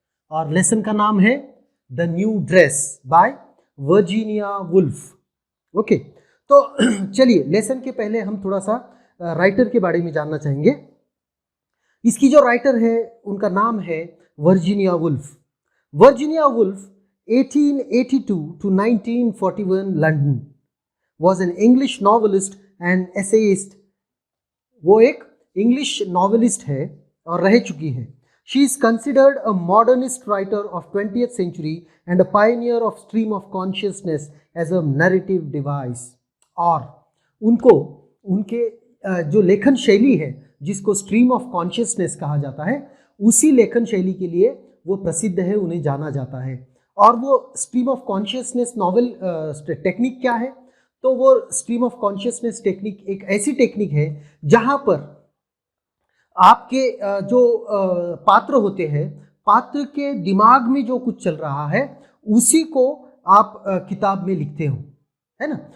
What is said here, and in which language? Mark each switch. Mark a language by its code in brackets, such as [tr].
[hi] और लेसन का नाम है the new dress bye Virginia Woolf. Okay, तो चलिए लेसन के पहले हम थोड़ा सा राइटर के बारे में जानना चाहेंगे। इसकी जो राइटर है उनका नाम है Virginia Woolf. [en] Virginia Woolf 1882 to 1941 London was an English novelist and essayist। [hi] वो एक इंग्लिश नॉवेलिस्ट है और रह चुकी है। [en] She is considered a modernist writer of 20th century and a pioneer of stream of consciousness as a narrative device। [hi] और उनको उनके जो लेखन शैली है जिसको स्ट्रीम ऑफ कॉन्शियसनेस कहा जाता है, उसी लेखन शैली के लिए वो प्रसिद्ध है, उन्हें जाना जाता है। और वो stream of consciousness novel technique क्या है? तो वो स्ट्रीम ऑफ कॉन्शियसनेस टेक्निक एक ऐसी टेक्निक है जहां पर आपके जो पात्र होते हैं, पात्र के दिमाग में जो कुछ चल रहा है उसी को आप किताब में लिखते हो, है ना।